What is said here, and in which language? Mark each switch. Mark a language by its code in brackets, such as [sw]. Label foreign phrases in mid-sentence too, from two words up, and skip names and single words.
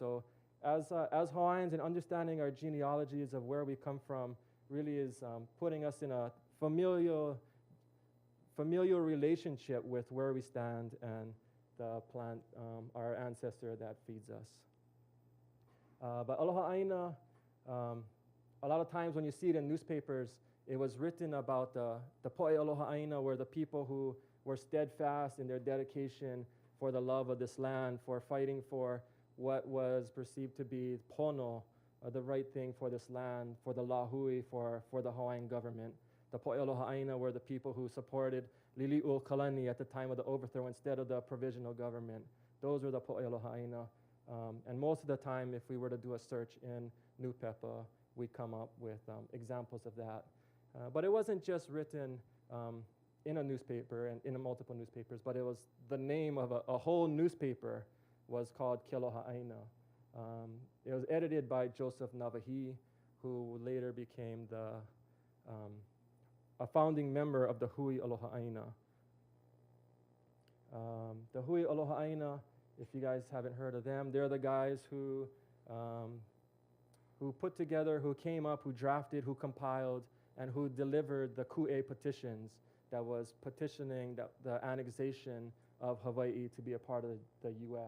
[en] So as Hawaiians, and understanding our genealogies of where we come from really is putting us in a familial relationship with where we stand and the plant, our ancestor that feeds us. But Aloha ʻāina, a lot of times when you see it in newspapers, it was written about the [haw] poʻe Aloha ʻāina, [en] where the people who were steadfast in their dedication for the love of this land, for fighting for what was perceived to be pono, the right thing for this land, for the lahui, for the Hawaiian government. The [haw] poʻe Aloha ʻāina [en] were the people who supported Lili'u Kalani at the time of the overthrow instead of the provisional government. Those were the [haw] poʻe Aloha ʻāina. [en] And most of the time, if we were to do a search in Nupepa, we'd come up with examples of that. But it wasn't just written in a newspaper and in multiple newspapers, but it was the name of a whole newspaper was called Kealoha ʻāina. It was edited by Joseph Navahi, who later became a founding member of the Hui Aloha ʻāina. The Hui Aloha ʻāina, if you guys haven't heard of them, they're the guys who put together, who came up, who drafted, who compiled, and who delivered the Ku'e petitions that was petitioning the annexation of Hawaiʻi to be a part of the U.S.